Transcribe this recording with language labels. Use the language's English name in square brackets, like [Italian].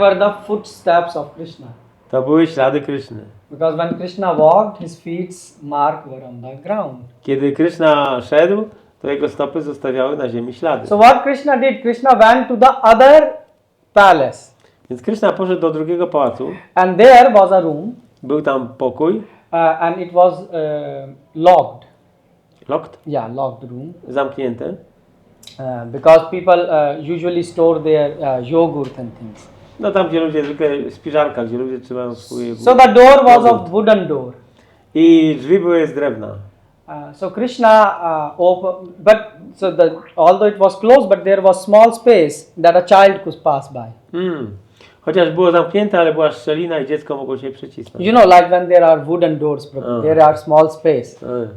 [English] were the footsteps of Krishna. [Polish] To były ślady Kryszny. [English] Because when Krishna walked, his feet's mark were on the ground. [Polish] Kiedy Kryszna szedł, to jego stopy zostawiały na ziemi ślady. [English] So what Krishna did, Krishna went to the other palace. [Polish] Więc Kryszna poszedł do drugiego pałacu. [English] And there was a room [Polish] Był tam pokój. [English] and it was locked. Locked? Yeah, locked room. [Polish] Zamknięte. [English] Because people usually store their yogurt and things. [Polish] No tam, gdzie ludzie, zwykle spiżarka, gdzie ludzie trzymają swoje... [English] So the door was of wooden door. [Polish] I drzwi były z drewna. [English] So Krishna opened, but although it was closed, but there was small space that a child could pass by. [Polish] Chociaż było zamknięte, ale była szczelina i dziecko mogło się przycisnąć. [English] You know, like when there are wooden doors, there are small space.